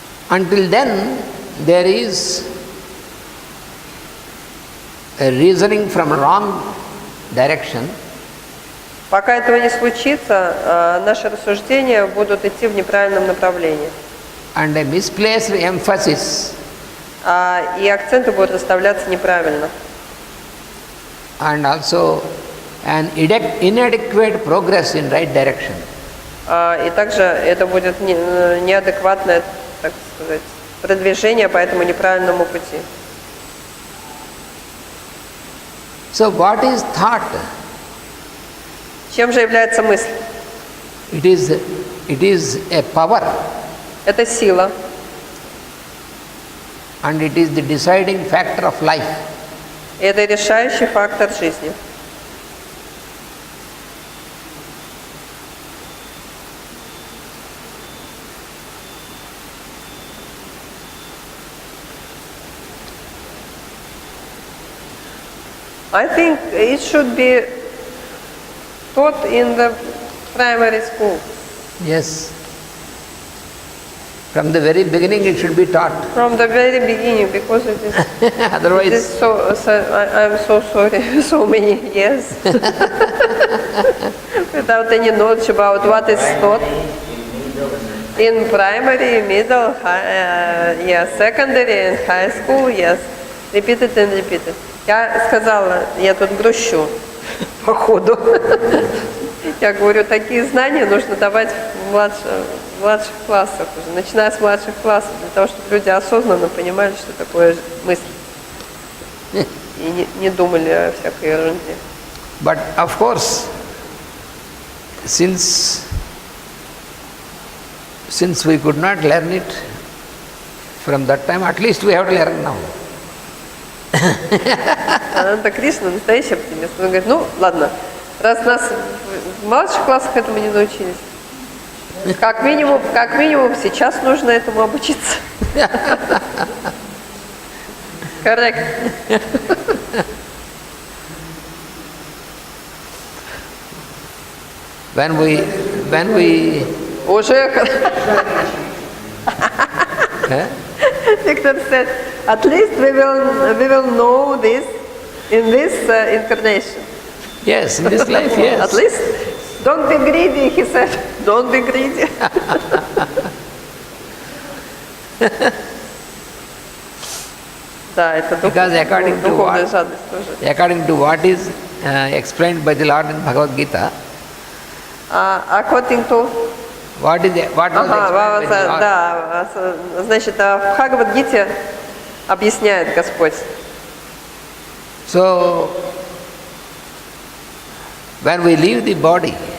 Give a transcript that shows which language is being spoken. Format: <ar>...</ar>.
<en>Until then, there is a reasoning from wrong direction.</en> <ru>Пока этого не случится, наши рассуждения будут идти в неправильном направлении.</ru> <en>And a misplaced emphasis</en> <ru>И акценты будут расставляться неправильно.</ru> <en>and also an inadequate progress in right direction.</en> <ru>И также это будет неадекватное, так сказать, продвижение по этому неправильному пути.</ru> <en>So what is thought?</en> <ru>Чем же является мысль?</ru> <en>It is a power,</en> <ru>Это сила,</ru> <en>and it is the deciding factor of life.</en> <ru>и это решающий фактор жизни.</ru> <en>I think it should be taught in the primary school. Yes. From the very beginning it should be taught. From the very beginning, because it is, Otherwise, it is I'm so sorry, so many years without any knowledge about what is taught in primary, middle, high, secondary and high school, yes, repeated and repeated.</en> <ru>Я сказала, я тут грущу по ходу. Я говорю, такие знания нужно давать в младших классах уже, начиная с младших классов, для того, чтобы люди осознанно понимали, что такое мысль. И не думали о всякой ерунде.</ru> <en>but of course, since we could not learn it from that time, at least we have to learn now.</en> <ru>Ананда Кришна настоящий оптимист. Он говорит, ну ладно, раз нас в младших классах этому не научились, как минимум сейчас нужно этому обучиться.</ru> <en>Коррект. When we</en> <ru>Уже.</ru> <en>Victor said, at least we will know this in this incarnation. yes, in this life, yes. At least, don't be greedy, he said. Don't be greedy.</en> <ru>Да, это</ru> <en>Because</en> <ru>духовная жадность тоже.</ru> <en>according to what is explained by the Lord in Bhagavad Gita, According to... what was explained by the Lord?</en> <ru>Да, значит, в Бхагавад-гите объясняет Господь.</ru> <en>So, when we leave the body,</en>